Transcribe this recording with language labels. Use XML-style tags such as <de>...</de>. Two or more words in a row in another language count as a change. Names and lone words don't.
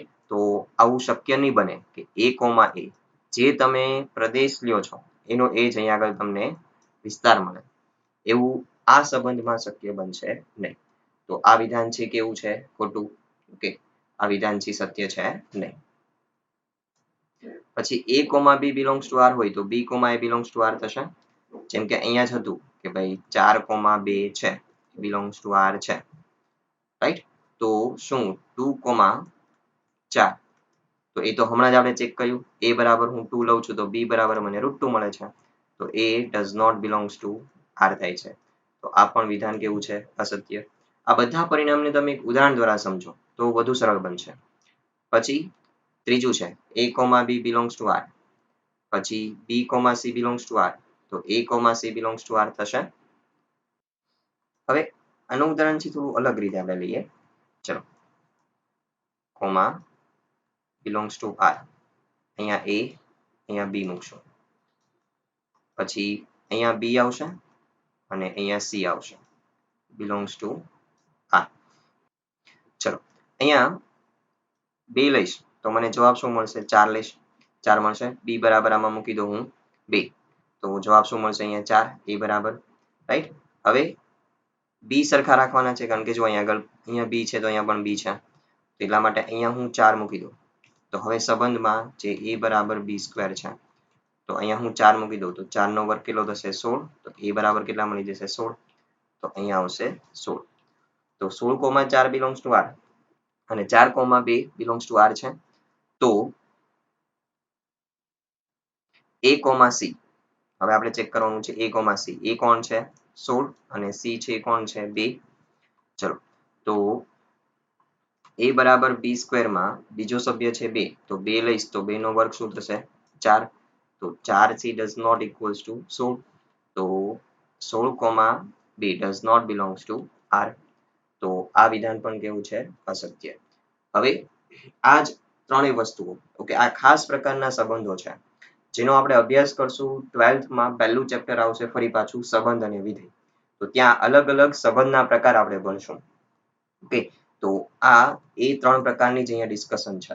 <gu>તો આવું શક્ય નહીં બને કે a, જે તમે પ્રદેશ લ્યો છો એનો એ જ અહીંયા આગળ તમને વિસ્તાર મળે. એવું આ સંબંધમાં શક્ય બનશે નહીં. તો આ વિધાન છે કેવું છે ખોટું. ઓકે, આ વિધાન છે સત્ય છે નહીં.</gu> <en>પછી a, b belongs to r</en> <gu>હોય તો</gu> <en>b, a belongs to r થશે.</en> <gu>જેમ કે અહીંયા જ હતું કે ભાઈ 4, 2 છે</gu> <en>belongs to r</en> <gu>છે. રાઈટ. તો શું 2, 4 તો એ તો હમણાં જ આપણે ચેક કર્યું. a બરાબર હું 2 લઉં છું તો b બરાબર મને √2 મળે છે.</gu> <en>તો a does not belongs to r</en> <gu>થાય છે. તો આ પણ વિધાન કેવું છે અસત્ય. આ બધા પરિણામને તમે એક ઉદાહરણ દ્વારા સમજો તો વધુ સરળ બનશે. પછી ત્રીજું છે</gu> <en>a, b belongs to r. પછી b, c belongs to r. તો a, c belongs to r થશે.</en> <gu>હવે આનું ઉદાહરણ છે થોડું અલગ રીતે આપણે લઈએ.</gu> <en>ચલો કોમા belongs to r. અહીંયા a, અહીંયા b મૂકશું. પછી અહીંયા b આવશે અને અહીંયા c આવશે. belongs to r.</en> <gu>ચલો અહીંયા 2 લઈશ તો મને જવાબ શું મળશે 4 લઈશ 4 મળશે. b બરાબર આમાં મૂકી દઉં હું 2 તો જવાબ શું મળશે અહીંયા 4 a બરાબર. રાઈટ. હવે b સરખા રાખવાના છે કારણ કે જો અહીંયા આગળ અહીંયા b છે તો અહીંયા પણ b છે. એટલા માટે અહીંયા હું 4 મૂકી દઉં. તો હવે સંબંધમાં જે a બરાબર b સ્ક્વેર છે તો અહીંયા હું 4 મૂકી દઉં તો 4 નો વર્ગ કેટલો થશે 16. તો a બરાબર કેટલા મળી જશે 16. તો અહીંયા આવશે 16.</gu> <en>તો 16, 4 belongs to r અને 4, 2 belongs to r છે.</en> <gu>તો a, c હવે આપણે ચેક કરવાનું છે a, c. a કોણ છે 16 અને c છે કોણ છે 2. ચલો તો a બરાબર b સ્ક્વેરમાં બીજો સભ્ય છે 2 તો 2 લઈશ તો 2 નો વર્ગ શું થશે 4.</gu> <en>તો 4c does not equals to 16. તો 16, 2 does not belongs to r.</en> <gu>તો આ વિધાન પણ કેવું છે અસત્ય. હવે આ જ ત્રણેય વસ્તુઓ ઓકે આ ખાસ પ્રકારના સંબંધો છે જેનો આપણે અભ્યાસ કરશું 12th માં પહેલું ચેપ્ટર આવશે ફરી પાછું સંબંધ અને વિધેય. તો ત્યાં અલગ અલગ સંબંધના પ્રકાર આપણે ભણશું. ઓકે, તો આ એ 3 પ્રકારની જ અહીંયા ડિસ્કશન છે.</gu>